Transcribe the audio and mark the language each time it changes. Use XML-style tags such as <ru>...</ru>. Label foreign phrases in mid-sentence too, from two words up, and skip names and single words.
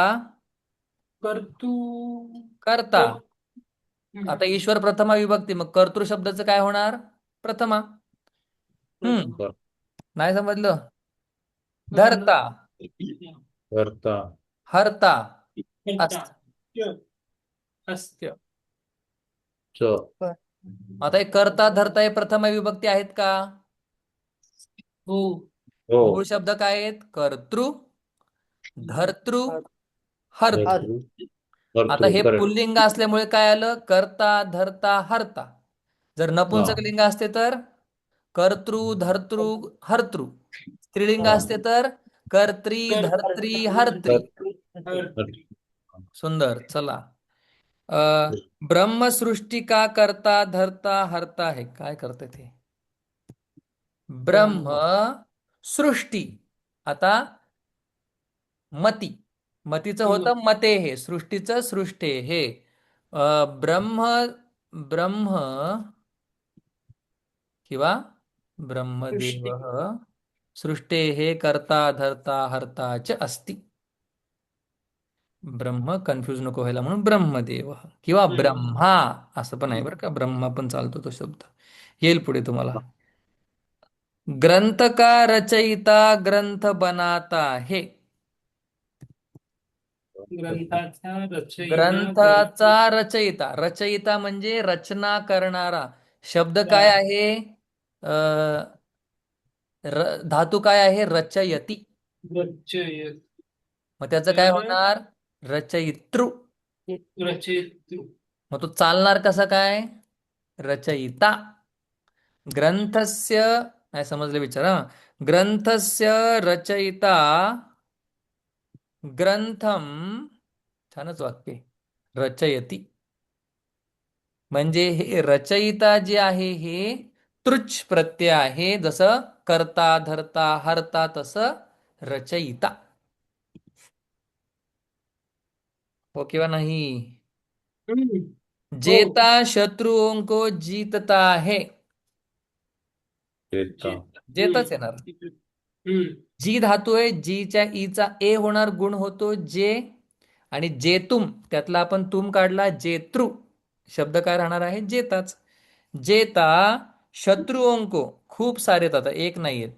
<mr>कर्तृ करता. क- आता हम्म. ईश्वर प्रथमा विभक्ती, मग कर्तृ शब्दाचं काय होणार? प्रथमा. हम्म. प्रथम. नाही समजलं? समजलं. धरता करता. हरता कर्ता. अस्त. च. अस्त्य. च. बर. आता हे करता धरता हे प्रथमा विभक्ती आहेत का? हो. हो. मूळ शब्द काय आहेत? कर्तृ, धर्तृ, हर्तृ. भरतृ. आता भरतृ हे करेक्ट. पुल्लिंग असल्यामुळे काय आलं? कर्ता धर्ता हर्ता. जर हा. नपुंसक लिंग असते तर कर्तृ धर्तृ हर्तृ. स्त्रीलिंग हा. असते तर कर्त्री कर धर्त्री हर्त्री. हर- सुंदर. चला.</mr> <hi>अ ब्रह्मसृष्टी का करता धरता हरता है.</hi> <mr>काय करते ते? ब्रह्म ब्रह्म सृष्टी. आता मती, मतीचं होतं मते हे, सृष्टीचं सृष्टे हे. ब्रह्म ब्रह्म किंवा ब्रह्मदेव सृष्टी.</mr> <sa>सृष्टे हे करता धरता हरता च अस्ति.</sa> <mr>ब्रह्म कन्फ्यूज नको व्हायला म्हणून ब्रह्मदेव किंवा हम्म. ब्रह्मा असं पण आहे बरं का. ब्रह्मा पण चालतो तो शब्द. येईल पुढे तुम्हाला.</mr> <hi>ग्रंथ का रचयिता ग्रंथ बनाता है.</hi> <mr>ग्रंथाचा रचयिता ग्रंथाचा रचयिता. रचयिता म्हणजे रचना करणारा. शब्द काय ग्रंथा आहे? अ, धातू काय आहे? रचयती. रचयित. मग त्याचं काय तर होणार? रचयितृ. रचयितृ. मग तो चालणार कसा काय? रचयिता. ग्रंथस्य, नाही समजले विचारा.</mr> <sa>ग्रंथस्य रचयिता ग्रंथम.</sa> <mr>छानच वाक्य आहे. रचयती. म्हणजे हे रचयिता जे आहे हे तृच प्रत्यय आहे. जसं करता धरता हरता तसं रचयिता. हो किंवा नाही? हम्म. हो.</mr> <hi>जेता शत्रुओं को जीतता है.</hi> <mr>देता. जेत. जेतच येणार. हम्म. जी धातू आहे. जीच्या ईचा ए होणार. गुण होतो जे. आणि जेतुम त्यातला आपण तुम काढला. जेतृ शब्द काय राहणार आहे? जेताच.</mr> <hi>जेता शत्रुओं को,</hi> <mr>खूप सारे आहेत आता, एक नाही आहेत.</mr>